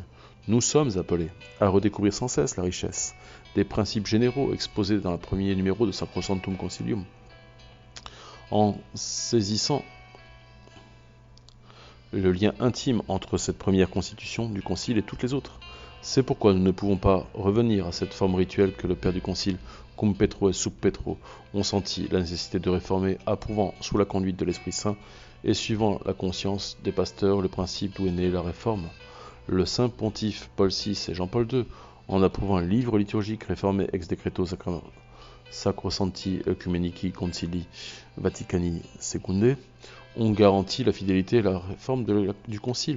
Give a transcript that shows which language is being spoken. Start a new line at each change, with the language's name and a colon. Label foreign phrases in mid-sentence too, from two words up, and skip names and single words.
French: Nous sommes appelés à redécouvrir sans cesse la richesse des principes généraux exposés dans le premier numéro de Sacrosanctum Concilium. En saisissant le lien intime entre cette première constitution du Concile et toutes les autres. C'est pourquoi nous ne pouvons pas revenir à cette forme rituelle que le Père du Concile,
Latin: cum Petro et sub Petro,
French: ont senti la nécessité de réformer, approuvant sous la conduite de l'Esprit Saint et suivant la conscience des pasteurs le principe d'où est née la réforme. Le Saint Pontife Paul VI et Jean-Paul II, en approuvant un livre liturgique réformé ex decreto Sacrosancti Ecumenici Concilii Vaticani II, ont garanti la fidélité et la réforme du Concile.